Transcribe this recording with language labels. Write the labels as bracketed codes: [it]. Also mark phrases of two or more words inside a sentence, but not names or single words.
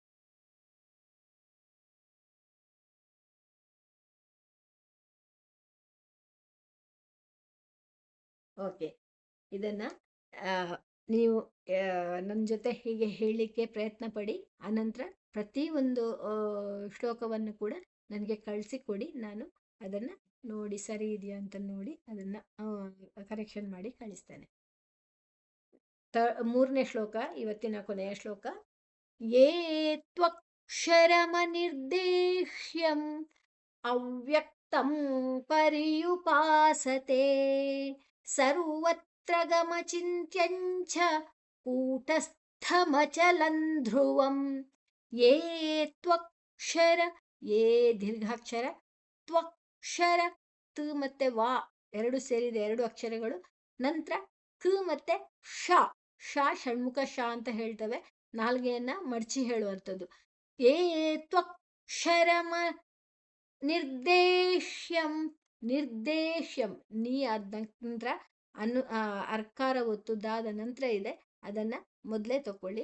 [kn] ಓಕೆ, ಇದನ್ನ ನೀವು ನನ್ನ ಜೊತೆ ಹೀಗೆ ಹೇಳಲಿಕ್ಕೆ ಪ್ರಯತ್ನ ಪಡಿ. ಅನಂತರ ಪ್ರತಿಯೊಂದು ಶ್ಲೋಕವನ್ನು ಕೂಡ ನನಗೆ ಕಳಿಸಿಕೊಡಿ. ನಾನು ಅದನ್ನು ನೋಡಿ ಸರಿ ಇದೆಯಾ ಅಂತ ನೋಡಿ ಅದನ್ನು ಕರೆಕ್ಷನ್ ಮಾಡಿ ಕಳಿಸ್ತೇನೆ. ಮೂರನೇ ಶ್ಲೋಕ, ಇವತ್ತಿನ ಕೊನೆಯ ಶ್ಲೋಕ. [sa] ಯೇ ತ್ವಕ್ಷರಮನಿರ್ದೇಶ್ಯಂ ಅವ್ಯಕ್ತಂ ಪರ್ಯುಪಾಸತೆ ಸರ್ವತ್ರ ಗಮಚಿಂತ್ಯಂಚ ಕೂಟಸ್ಥಮಚಲಂ ಧ್ರುವಂ. ಯೇ ತ್ವಕ್ಷರ, [kn] ಯೇ ದೀರ್ಘಾಕ್ಷರ, ತ್ವಕ್ಷರ ತ ಮತ್ತೆ ವಾ ಎರಡು ಸೇರಿದೆ, ಎರಡು ಅಕ್ಷರಗಳು. ನಂತರ ಕ ಮತ್ತೆ ಶ, ಷ ಷಣ್ಮುಖ ಶ ಅಂತ ಹೇಳ್ತೇವೆ, ನಾಲ್ಗೆಯನ್ನ ಮಡಚಿ ಹೇಳುವಂಥದ್ದು. [sa] ಯೇ ತ್ವಕ್ಷರಮ ನಿರ್ದೇಶ್ಯಂ, ನಿರ್ದೇಶ್ಯಂ [kn] ನೀ ಆದ ನಂತರ ಅರ್ಕಾರ ಒತ್ತು ದಾದ ನಂತರ ಇದೆ, ಅದನ್ನ ಮೊದಲೇ ತಕೊಳ್ಳಿ.